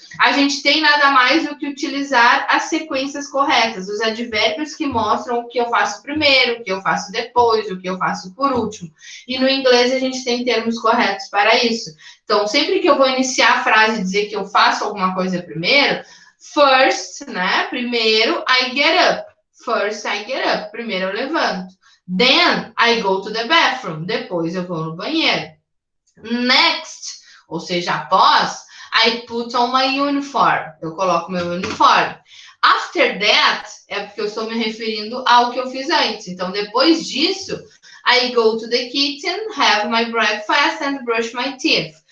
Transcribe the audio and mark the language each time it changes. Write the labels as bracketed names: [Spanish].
[Portuguese] A gente tem nada mais do que utilizar as sequências corretas, os advérbios que mostram o que eu faço primeiro, o que eu faço depois, o que eu faço por último. E no inglês a gente tem termos corretos para isso. Então, sempre que eu vou iniciar a frase e dizer que eu faço alguma coisa primeiro, first, né? [English] Primeiro, I get up. First, I get up. [Portuguese] Primeiro eu levanto. [English] Then, I go to the bathroom. [Portuguese] Depois eu vou no banheiro. Next, ou seja, após, [English] I put on my uniform. [Portuguese] Eu coloco meu uniforme. [English] After that [Portuguese] é porque eu estou me referindo ao que eu fiz antes. Então, depois disso, [English] I go to the kitchen, have my breakfast and brush my teeth.